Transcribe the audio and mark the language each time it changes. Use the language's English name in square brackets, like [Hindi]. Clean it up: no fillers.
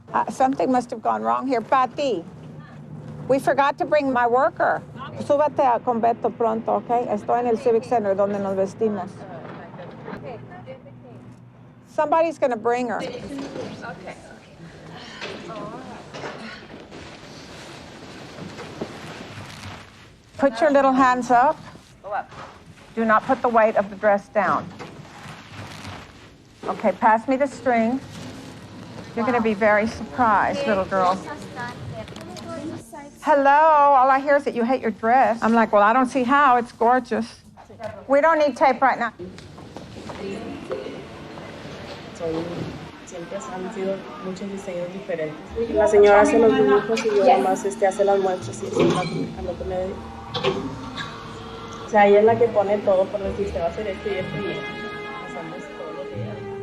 [English] Something must have gone wrong here. Pati, we forgot to bring my worker. [Spanish] Súbate a con Beto pronto, okay? Estoy en el Civic Center donde nos vestimos. [English] Somebody's going to bring her. Okay. Put your little hands up. Go up. Do not put the weight of the dress down. Okay, pass me the string. You're going to be very surprised, little girl. Hello, all I hear is that you hate your dress. I'm like, well, I don't see how. It's gorgeous. We don't need tape right now. [Spanish] Siempre han sido muchos diseños diferentes. La señora hace los dibujos y yo además hace las muestras y eso es a lo que me dedico. O sea, ella es la que pone todo por decir, se va a hacer esto y esto y hacemos todos los días.